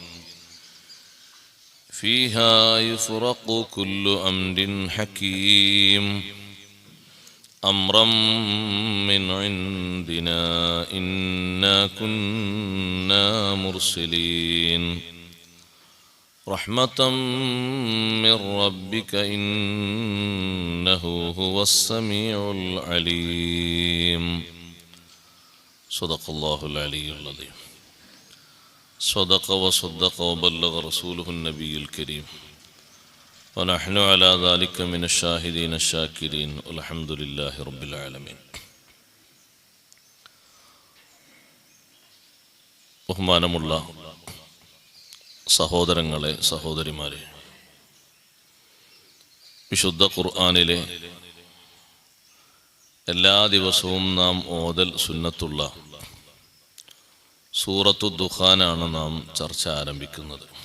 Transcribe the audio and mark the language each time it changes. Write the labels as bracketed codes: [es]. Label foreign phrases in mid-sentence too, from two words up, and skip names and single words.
[ar] فيها يفرق كل أمر حكيم أمرا من عندنا إنا كنا مرسلين رحمة من ربك إنه هو السميع العليم. صدق الله العلي العظيم. صدق وصدق وبلغ رسوله النبي الكريم ونحن على ذلك من الشاهدين الشاكرين والحمد لله رب العالمين. [ml] ബഹുമാനമുള്ള സഹോദരങ്ങളെ, സഹോദരിമാരെ, വിശുദ്ധ ഖുർആനിലെ എല്ലാ ദിവസവും നാം ഓതൽ സുന്നത്തുള്ള സൂറത്തു ദുഖാനാണ് നാം ചർച്ച ആരംഭിക്കുന്നത്.